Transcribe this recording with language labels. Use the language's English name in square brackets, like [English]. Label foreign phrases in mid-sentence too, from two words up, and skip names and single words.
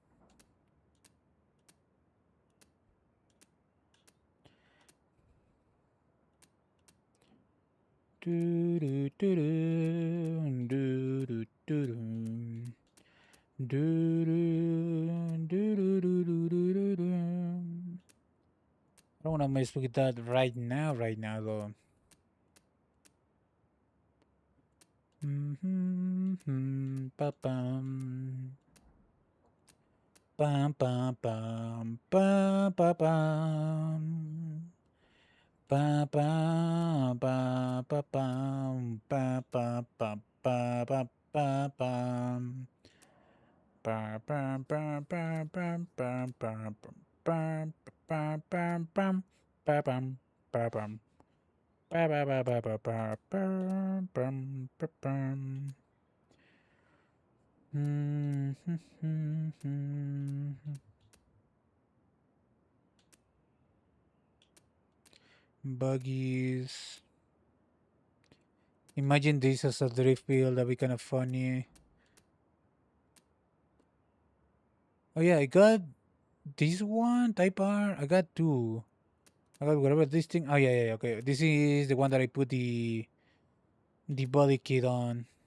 [English] Do do do do do do do do do do do do do. I don't want to mess with that right now though. Ba bum. Bum bum bum ba ba bum. Ba ba ba ba bum ba ba ba ba ba ba bum. Ba ba ba ba ba ba ba ba ba ba bum ba bum ba bum. Ba ba ba ba ba ba ba bum ba bum. Buggies. Imagine this as a drift wheel. That'd be kind of funny. Oh yeah, I got this one Type R. I got 2. I got whatever this thing. Oh yeah, okay. This is the one that I put the body kit on.